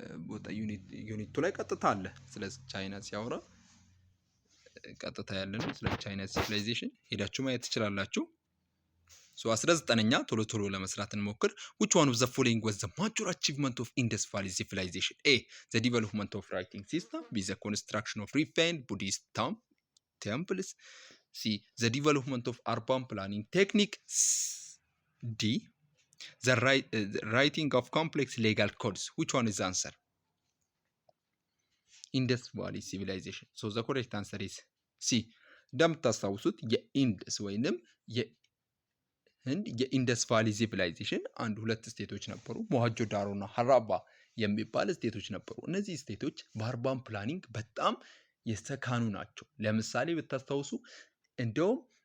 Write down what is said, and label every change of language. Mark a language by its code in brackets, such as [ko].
[am] ቦታ ዩኒቱ ላይ ቀጥታ አለ። ስለ ቻይና ሲያወራ ቀጥታ ያለ ነው። ስለ ቻይና ሲቪላይዜሽን ሄዳችሁ ማየት ትችላላችሁ። ሶ 19ኛ ቶሎ ለመስራት እንሞክር። [en] which one of the following was the major achievement of Indus Valley civilization? A. the development of writing system. B. the construction of refined Buddhist temples. C. the development of urban planning technique. D. the writing of complex legal codes. Which one is the answer? Indus Valley civilization. So the correct answer is C. [am] እንደምታስታውሱት የኢንደስ ወይንም የኢንደስ ቫሊ ሲቪላይዜሽን አንድ 2 ስቴቶች ነበሩ። ሞሃጆ ዳሮ እና ሀራባ የሚባል ስቴቶች ነበሩ። እነዚህ ስቴቶች በአርባን ፕላኒንግ በጣም የተካኑ ናቸው። ለምሳሌ ብታስታውሱ እንደውም